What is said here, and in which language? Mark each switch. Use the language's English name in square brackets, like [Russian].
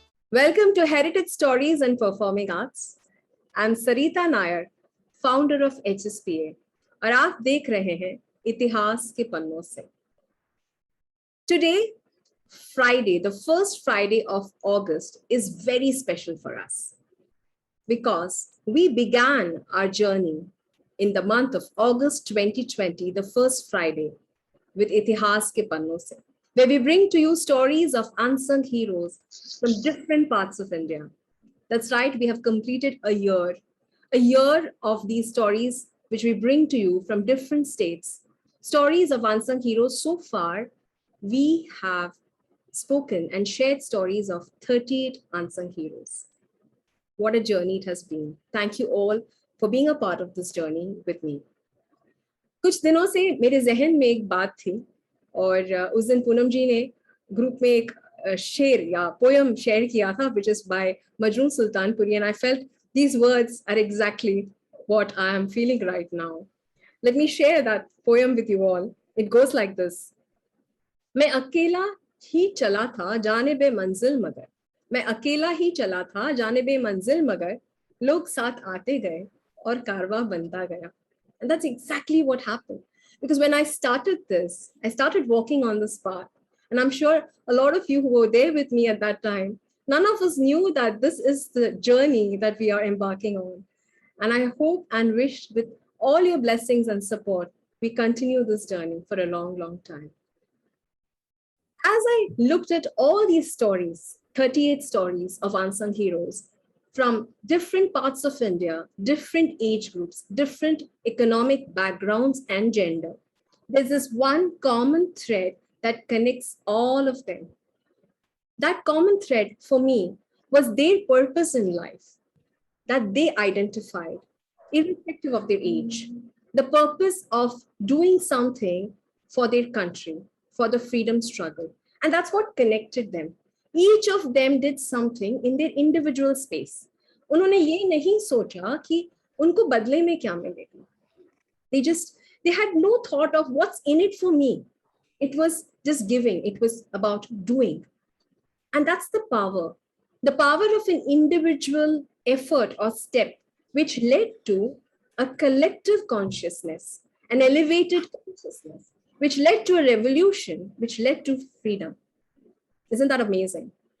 [English] Welcome to Heritage Stories and Performing Arts. I'm Sarita Nair, founder of HSPA, [Hindi] और आप देख रहे हैं इतिहास के पन्नों से. [English] Today, Friday, the first Friday of August, is very special for us because we began our journey in the month of August 2020, the first Friday, with Itihaas Ke Pannon Se, where we bring to you stories of unsung heroes from different parts of India. That's right, we have completed a year of these stories which we bring to you from different states. Stories of unsung heroes. So far, we have spoken and shared stories of 38 unsung heroes. What a journey it has been. Thank you all for being a part of this journey with me. [Hindi] कुछ दिनों से मेरे जहन में एक बात थी और उस दिन पूनम जी ने ग्रुप में एक शेर या पोयम शेयर किया था, [English] which is by Majroon Sultanpuri, and I felt these words are exactly what I am feeling right now. Let me share that poem with you all. It goes like this. [Hindi] मैं अकेला ही चला था जाने बे मंजिल मगर, मैं अकेला ही चला था जाने बे मंजिल मगर, लोग साथ आते गए और कारवा बनता गया. [English] And that's exactly what happened. Because when I started this, I started walking on this path. And I'm sure a lot of you who were there with me at that time, none of us knew that this is the journey that we are embarking on. And I hope and wish with all your blessings and support, we continue this journey for a long, long time. As I looked at all these stories, 38 stories of unsung heroes, from different parts of India, different age groups, different economic backgrounds and gender, there's this one common thread that connects all of them. That common thread for me was their purpose in life that they identified, irrespective of their age, the purpose of doing something for their country, for the freedom struggle. And that's what connected them. Each of them did something in their individual space. [Hindi] उन्होंने ये नहीं सोचा कि उनको बदले में क्या मिलेगा. [English] They had no thought of what's in it for me. It was just giving. It was about doing. And that's the power of an individual effort or step, which led to a collective consciousness, an elevated consciousness, which led to a revolution, which led to freedom. Isn't that amazing?